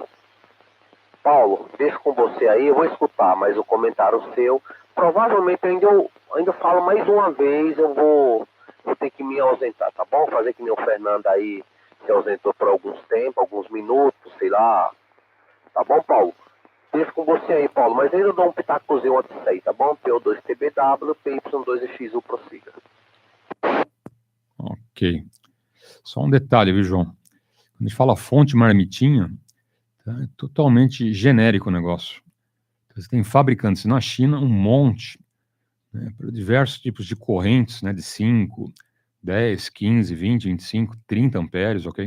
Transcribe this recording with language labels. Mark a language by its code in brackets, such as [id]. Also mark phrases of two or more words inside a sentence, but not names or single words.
[pt] Paulo, deixo com você aí, eu vou escutar, mas o comentário seu, provavelmente eu ainda falo mais uma vez, eu vou ter que me ausentar, tá bom? Fazer que nem o Fernando aí se ausentou por alguns tempos, alguns minutos, sei lá. Tá bom, Paulo? Deixo com você aí, Paulo, mas ainda dou um pitacozinho antes disso aí, tá bom? PO2TBW, PY2EXU, prossiga. Ok. Só um detalhe, viu, João? Quando a gente fala fonte marmitinha, tá? É totalmente genérico o negócio. Você tem fabricantes na China, um monte, né, para diversos tipos de correntes, né, de 5, 10, 15, 20, 25, 30 amperes, ok?